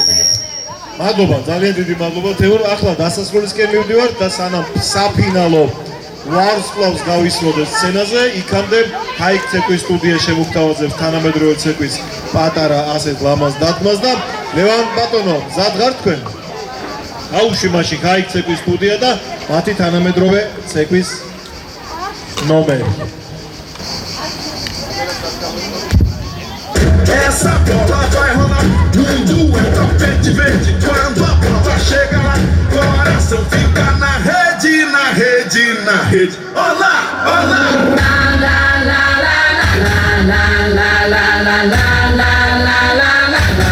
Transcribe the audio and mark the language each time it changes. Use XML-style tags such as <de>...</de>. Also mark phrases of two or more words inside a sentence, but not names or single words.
<ka>მადლობა, ძალიან დიდი მადლობა თეორ. ახლა დასასრულისკენ მივდივართ და სანამ საფინალო ვარსკვლავს გავისმოდეთ სცენაზე, იქამდე ჰაიკ ცეკვის სტუდია შემოგთავაზებს თანამედროვე ცეკვის პატარა ასეთ ლამაზ დადგმას და ლევან ბატონო, მზად ხართ თქვენ? აუში მაშინ ჰაიკ ცეკვის სტუდია და მათი თანამედროვე ცეკვის ნომერი.</ka> <pt>Essa bola vai rolar num dueto verde, verde. Quando a bola chega lá, coração fica na rede, na rede, na rede. Olá, olá. La la la la la la la la la la la la la la la.</pt>